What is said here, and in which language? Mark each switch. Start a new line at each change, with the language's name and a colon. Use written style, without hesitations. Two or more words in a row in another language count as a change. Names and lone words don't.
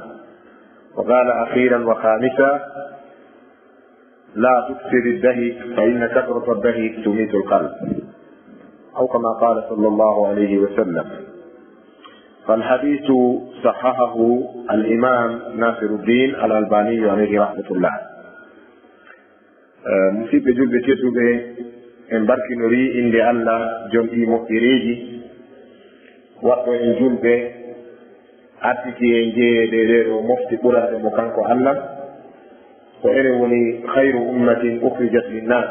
Arabic: وقال أخيرا وخامسا: لا تكثر الدهي فإن كثرة الدهي تميت القلب، أو كما قال صلى الله عليه وسلم. فالحديث صححه الإمام ناصر الدين الألباني عليه رحمة الله.
Fula: musidɓe julɓe tedduɓe, en barkinori inde Allah jomɗi moƴƴereji waɗɗo en julɓe artiki e jeeyede ɗeɗo mofti ɓurade mo kanko Allah, ko enen woni
Arabic: خير أمة أخرجت للناس.